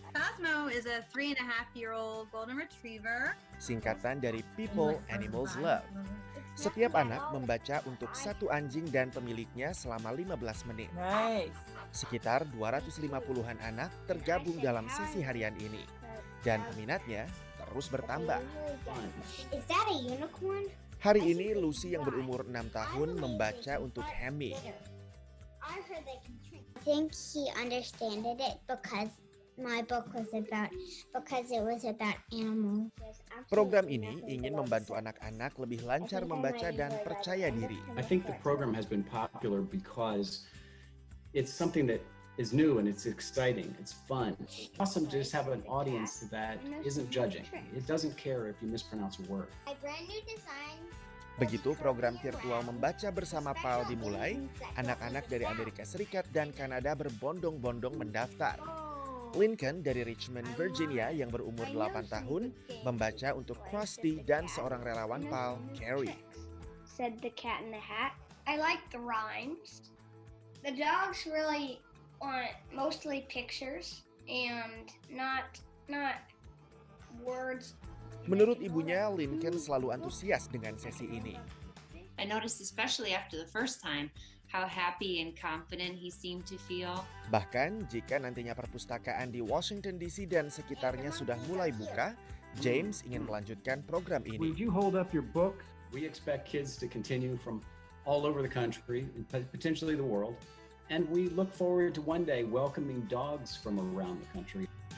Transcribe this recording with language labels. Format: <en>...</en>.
<en>Cosmo is a 3.5-year-old golden retriever.</en> <id>Singkatan dari People Animals Love. Setiap anak membaca untuk satu anjing dan pemiliknya selama 15 menit. Sekitar 250-an anak tergabung dalam sesi harian ini. Dan peminatnya terus bertambah.</id> <en>Is that a unicorn?</en> <id>Hari ini Lucy yang berumur 6 tahun membaca untuk Hammy.</id> <en>I think he understood it because my book was it was about animals.</en> <id>Program ini ingin membantu anak-anak lebih lancar membaca dan percaya diri.</id> <en>I think the program has been popular because it's something that is new and it's exciting, it's fun. It's awesome to just have an audience that isn't judging. It doesn't care if you mispronounce a word. My brand new design.</en> <id>Begitu program virtual membaca bersama PAL dimulai, anak-anak dari Amerika Serikat dan Kanada berbondong-bondong mendaftar. Lincoln dari Richmond, Virginia yang berumur 8 tahun membaca untuk Krusty dan seorang relawan PAL, Carrie.</id> <en>Said the Cat in the Hat. I like the rhymes. The dogs really want mostly pictures and not words.</en> <id>Menurut ibunya, Lincoln selalu antusias dengan sesi ini.</id> <en>I noticed especially after the first time how happy and confident he seemed to feel.</en> <id>Bahkan jika nantinya perpustakaan di Washington DC dan sekitarnya sudah mulai buka, James ingin melanjutkan program ini.</id> <en>Would you hold up your book? We expect kids to continue from all over the country and potentially the world. And we look forward to one day welcoming dogs from around the country.</en>